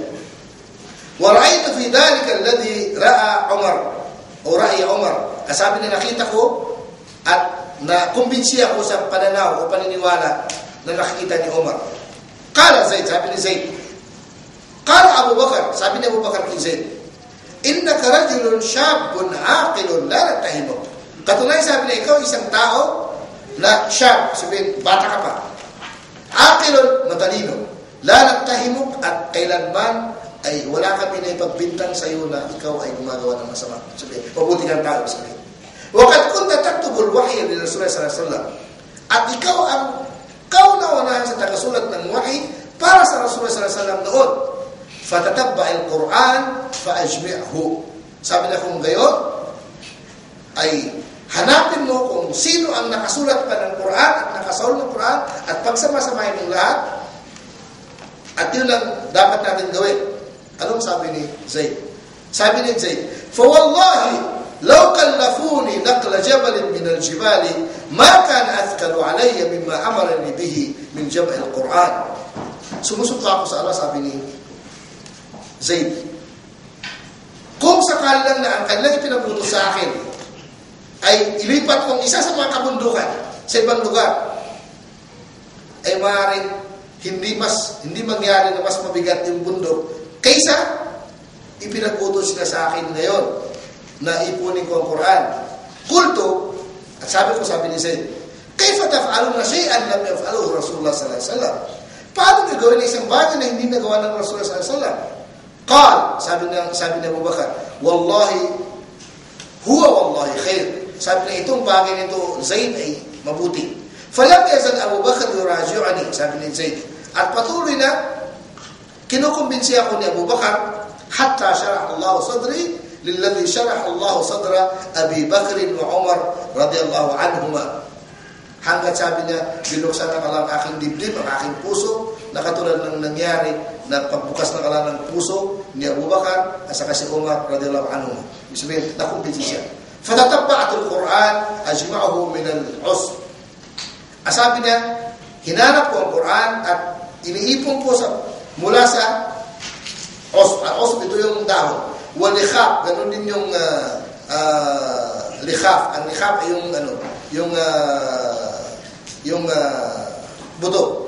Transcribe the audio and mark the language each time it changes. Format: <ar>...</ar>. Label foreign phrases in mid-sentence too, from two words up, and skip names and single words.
<ar>وَرَأَيْتُ فِي ذَلِكَ الَّذِي رَأَى عُمَر o رَأْيُ عُمَر.</ar> <tl>Sabi niya, nakita ko at na kumbinsi ako sa pananaw o paniniwala na nakikita ni Umar. Kala Zaid, sabi ni Zaid. Kala Abu Bakar, sabi ni Abu Bakar kay Zaid,</tl> <ar>إنك رجل شاب عاقل لا نتهمك.</ar> <tl>Katunayan, sabi niya, ikaw isang tao na syab, sabihin, bata ka pa. Aqilun, matalino.</tl> <ar>لا نتهمك,</ar> <tl>at kailanman ay wala kami na ipagbintang sa iyo na ikaw ay gumagawa ng masama. Sabihin, mabuti kang tao, sabihin.</tl> <ar>وقد كنت تكتب الوحي لرسول الله صلى الله عليه وسلم.</ar> <tl>At ikaw ang kauna-unahan sa tagasulat ng wahy para sa Rasulullah</tl> <ar>صلى الله عليه وسلم</ar> <tl>noon.</tl> <ar>فتتبع القرآن فاجمعه.</ar> <tl>Sabi na kung gayon, ay hanapin mo kung sino ang nakasulat pa ng Quran at nakasaul ng Quran at pagsama-samahin ng lahat. At yun ang dapat natin gawin. Anong sabi ni Zayd? Sabi ni Zayd,</tl> <ar>فوالله لو كلفوني نقل جبل من الجبال ما كان أثقل علي مما أمرني به من جمع القرآن.</ar> <tl>Sumusunta ako sa Allah, sabi ni Zayd, kung sakali lang na ang kanilang ipinabuto sa akin ay ilipat kong isa sa mga kabundukan sa ibang lugar, ay maaaring hindi mangyari na mas mabigat yung bundok kaysa ipinabuto sila sa akin ngayon na ipunin ko ang Quran.</tl> <ar>Kulto,</ar> <tl>at sabi ni Zayd,</tl> <ar>كيف تفعلون شيئا لم يفعله رسول الله صلى الله عليه وسلم?</ar> <tl>Paano gagawin isang bagay na hindi nagawa ng Rasulullah</tl> <ar>صلى الله عليه وسلم?</ar> <tl>Qal, sabi ni Abu Bakar,</tl> <ar>والله والله خير.</ar> <tl>Sabi niya, itong bagay nito, Zayd, ay mabuti.</tl> <ar>فلم يزل أبو بكر يراجعني,</ar> <tl>sabi ni Zayd. At patuloy na kinukumbinsi ako ni Abu Bakar</tl> <ar>حتى شرح الله صدري للذي شرح الله صدر أبي بكر وعمر رضي الله عنهما.</ar> <tl>Hanggat sabi niya, binuksan ng Allah ang aking dibdib, ang aking puso, na katulad ng nangyari na pagbukas ng Allah ng puso ni Abu Bakar at saka si Umar</tl> <ar>رضي الله عنهما.</ar> <tl>Ibig sabihin, nakumpinsi siya.</tl> <ar>فتتبعت القرآن أجمعه من العسب.</ar> <tl>Sabi niya, hinanap ko ang Quran at iniipon ko mula sa usb. Usb, ito yung dahon. Walikhaf, ganun din yung likhaf. Ang likhaf ay yung buto.</tl>